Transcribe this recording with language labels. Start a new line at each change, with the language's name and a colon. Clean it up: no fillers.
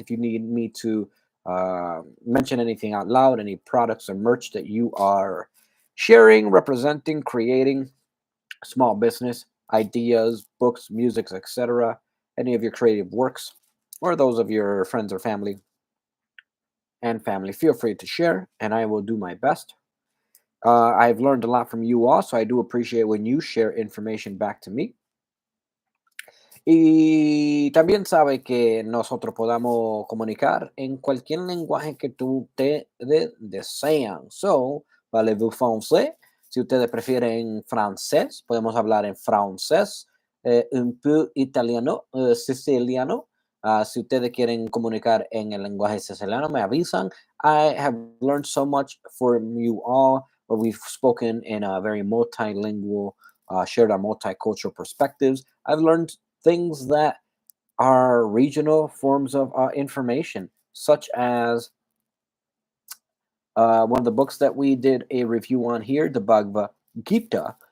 English: If you need me to mention anything out loud, any products or merch that you are sharing, representing, creating, small business, ideas, books, music, etc., any of your creative works, or those of your friends or family, feel free to share, and I will do my best. I've learned a lot from you all, so I do appreciate when you share information back to me.
Spanish: Y también sabe que nosotros podamos comunicar en cualquier lenguaje que ustedes desean.
English: So,
French: parlez-vous français?
Spanish: Si ustedes prefieren francés, podemos hablar en francés,
French: un peu
Spanish: italiano, siciliano. Si ustedes quieren comunicar en el lenguaje siciliano, me avisan.
English: I have learned so much from you all, where we've spoken in a very multilingual, shared our multicultural perspectives. I've learned things that are regional forms of information, such as one of the books that we did a review on here, the Bhagavad Gita.